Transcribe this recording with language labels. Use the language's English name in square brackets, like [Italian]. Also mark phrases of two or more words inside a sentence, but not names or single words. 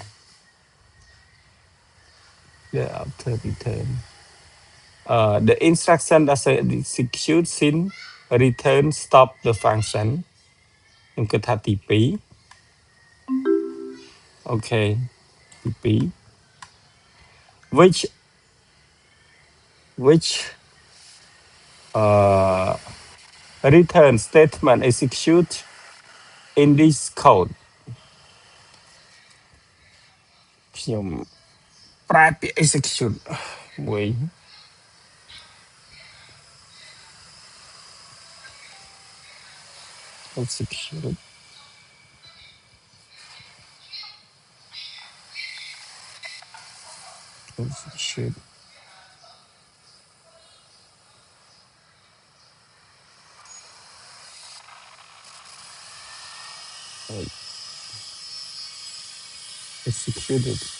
[English] after return the instruction doesn't execute since return stop the function [Khmer] ខ្ញុំគិតថាទី2អូខេទី2 [English] which return statement execute in this code [Khmer] ខ្ញុំប្រែពាក្យ execute មួយ execute [English] execute executed